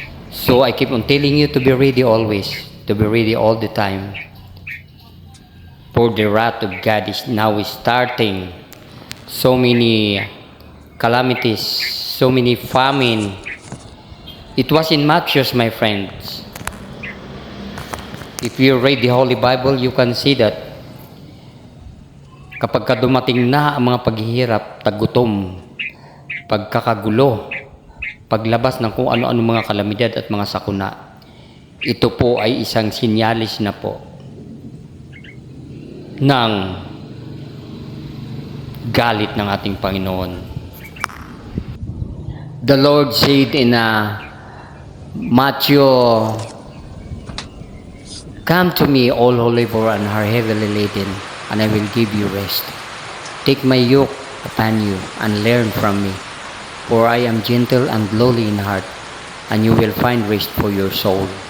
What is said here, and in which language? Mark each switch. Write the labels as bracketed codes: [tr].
[en] So I keep on telling you to be ready always, to be ready all the time. For the wrath of God is now starting. So many calamities, so many famine. It was in Matthew, my friends. If you read the Holy Bible, you can see that [tl] kapag dumating na ang mga paghihirap, tagutom, pagkakagulo, paglabas ng kung ano-ano mga kalamidad at mga sakuna, ito po ay isang sinyalis na po ng galit ng ating Panginoon. [en] The Lord said in Matthew, "Come to me, all who labor and are heavily laden, and I will give you rest. Take my yoke upon you and learn from me, for I am gentle and lowly in heart, and you will find rest for your soul.